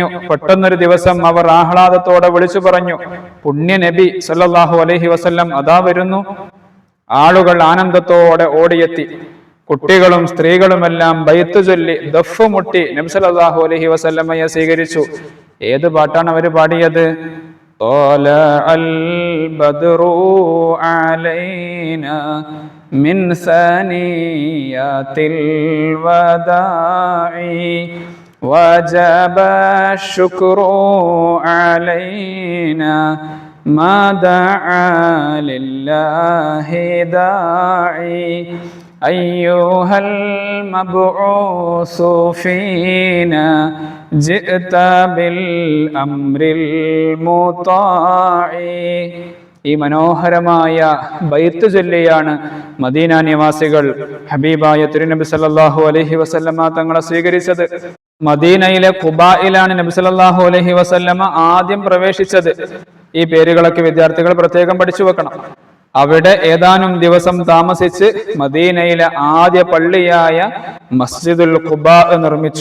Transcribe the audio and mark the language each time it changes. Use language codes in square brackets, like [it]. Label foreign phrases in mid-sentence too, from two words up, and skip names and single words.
[ml] പെട്ടെന്നൊരു ദിവസം അവർ ആഹ്ലാദത്തോടെ വിളിച്ചു പറഞ്ഞു, പുണ്യ നബി [ar] صلى الله عليه وسلم [ml] അതാ വരുന്നു. ആളുകൾ ആനന്ദത്തോടെ ഓടിയെത്തി. കുട്ടികളും സ്ത്രീകളുമെല്ലാം ബൈത്ത് ചൊല്ലി ദഫ് മുട്ടി നബി [ar] صلى الله عليه وسلم [ml] സ്വീകരിച്ചു. ഏത് പാട്ടാണ് അവർ പാടിയത്? [ar] طلع البدر علينا من ثنيات الوداع وجب الشكر علينا ما دعا لله داعي أيها المبعوث فينا جئت بالأمر المطاع. [ml] ഈ മനോഹരമായ ബൈത്ത് ചൊല്ലിയാണ് മദീന നിവാസികൾ ഹബീബായ തിരുനബി [ar] صلى الله عليه وسلم [ml] തങ്ങളെ സ്വീകരിച്ചത്. മദീനയിലെ ഖുബായിലാണ് നബി [ar] صلى الله عليه وسلم [ml] ആദ്യം പ്രവേശിച്ചത്. ഈ പേരുകളൊക്കെ വിദ്യാർത്ഥികൾ പ്രത്യേകം പഠിച്ചു വെക്കണം. അവിടെ ഏതാനും ദിവസം താമസിച്ച് മദീനയിലെ ആദ്യ പള്ളിയായ മസ്ജിദുൽ ഖുബാ നിർമ്മിച്ചു.